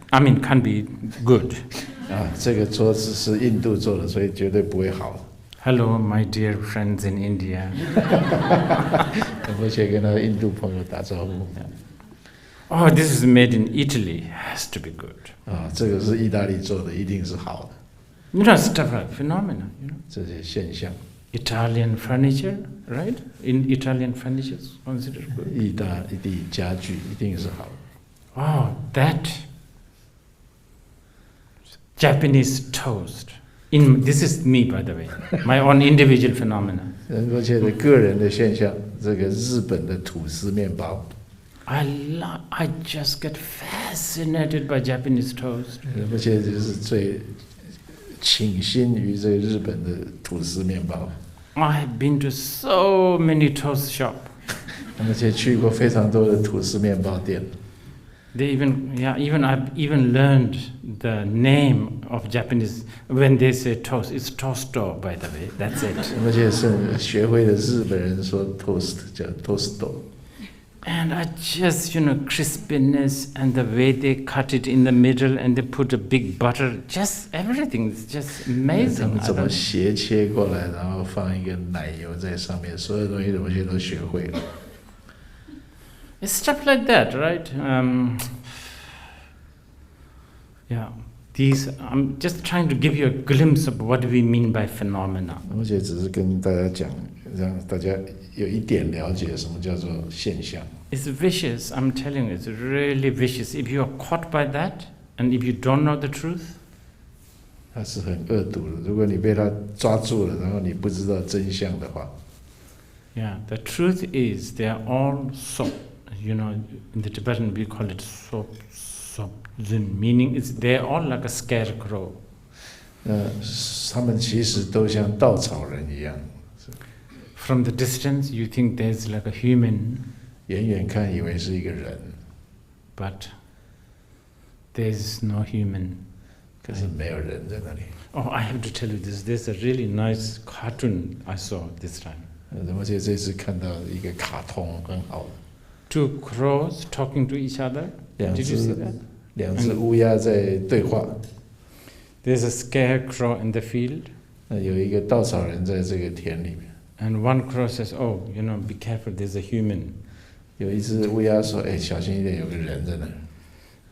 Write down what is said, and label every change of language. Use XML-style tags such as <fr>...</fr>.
<en>I mean, can't be good.</en> <zh>这个桌子是印度做的，所以绝对不会好。</zh> <en>Hello, my dear friends in India.</en> <zh>我先跟他的印度朋友打招呼。</zh> <en>This is made in Italy. Has to be good.</en> <zh>这个是意大利做的，一定是好的。</zh> <en>You know, stuff like phenomena. You know,</en> <zh>这些现象。</zh> <en>Italian furniture, right? In Italian furniture is considered good.</en> <zh>意大利家具一定是好的。</zh> <en>That Japanese toast. This is me, by the way, my own individual phenomena.</en> <zh>而且的个人的现象，这个日本的吐司面包。</zh> <en>I just get fascinated by Japanese toast.</en> <zh>而且就是最倾心于这个日本的吐司面包。</zh> <en>I have been to so many toast shops.</en> <zh>而且去过非常多的吐司面包店。</zh> <en>I've even learned the name of Japanese when they say toast. It's toasto, by the way. That's it.</en> <zh>而且是学会了日本人说 toast 叫 toasto。</zh> <en>And I just, crispiness and the way they cut it in the middle and they put a big butter, just everything is just amazing.</en> <zh>怎么斜切过来，然后放一个奶油在上面，所有东西我现在都学会了。</zh> <en>It's stuff like that, right? I'm just trying to give you a glimpse of what we mean by phenomena.</en> <zh>而且只是跟大家讲，让大家有一点了解什么叫做现象。</zh> <en>It's vicious, I'm telling you, it's really vicious. If you are caught by that, and if you don't know the truth,</en> <zh>它是很恶毒的。如果你被它抓住了，然后你不知道真相的话。</zh> <en>the truth is they are all sop. In the Tibetan we call it sop zin, meaning they're all like a scarecrow.</en> <zh>他们其实都像稻草人一样。</zh> <en>From the distance, you think there's like a human.</en> <zh>远远看以为是一个人。</zh> <en>But there's no human.</en> <zh>可是没有人在那里。</zh> <en>I have to tell you this. There's a really nice cartoon I saw this time.</en> <zh>而且这次看到一个卡通很好的。</zh> <en>2 crows talking to each other. Did you see that?</en> <zh>两只乌鸦在对话。</zh> <en>There's a scarecrow in the field.</en> <zh>有一个稻草人在这个田里面。</zh> <en>And one crow says, be careful, there's a human.</en> <zh>有一只乌鸦说：“小心一点，有个人在那。”</zh>